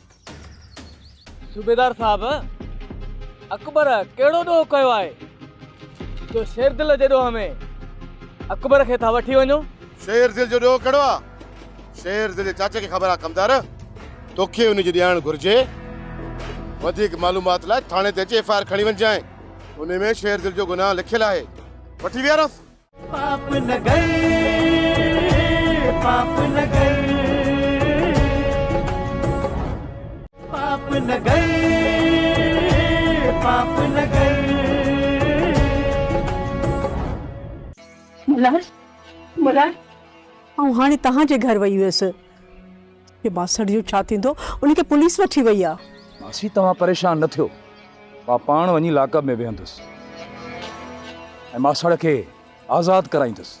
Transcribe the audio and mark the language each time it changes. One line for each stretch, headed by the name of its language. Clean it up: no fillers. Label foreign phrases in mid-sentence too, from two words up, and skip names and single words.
Sindhi: सूबेदार साहब, अकबर कहिड़ो ॾोह कयो आहे जो शेरदिल जे ॾोह में अकबर खे था वठी वञो? शेर दिल जो ॾोह कहिड़ो आहे? शेर दिल जे चाचे खे ख़बर आहे कमदार, तोखे उनजी ॼाण घुर्जे। वधीक मालूमात लाइ थाणे ते अची एफआईआर खणी वञजांइ। उन में शेर दिल जो गुनाह लिखियलु आहे। वठी वियारसि। पाप न गए, पाप न गए, पाप न गए, पाप न गए। मल्हार, मल्हार, ऐं हाणे तव्हांजे घर वई हुयसि। हे बासड़ जो छा थींदो? उनखे पुलिस वठी वई आहे। मासी, तव्हां परेशान न थियो, मां पाण वञी लाकअप में वेहंदुसि ऐं मासड़ खे आज़ादु कराईंदुसि।